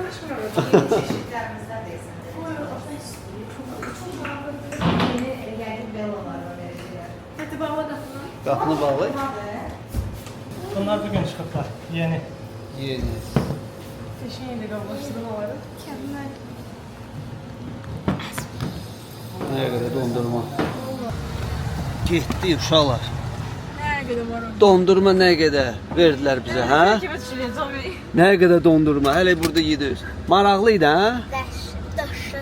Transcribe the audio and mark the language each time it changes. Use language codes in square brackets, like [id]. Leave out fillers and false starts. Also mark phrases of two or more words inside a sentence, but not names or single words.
[tr] Hadi bağla kapını. [az] Qapını bağlı. Bunlar bugün çıxıblar, yeni. Yeni. [tr] Teşekkür ederim kardeşlerim. Mükemmel. [az] Nə qədər dondurma. Getdi uşaqlar. [tr] Nereye gidelim var? [az] Dondurma nə qədər verdilər bizə, hə? [tr] Kime düşüreceğim? [az] Nə qədər dondurma. Hələ burada yedirik. Maraqlı idi, hə? Dəhşət.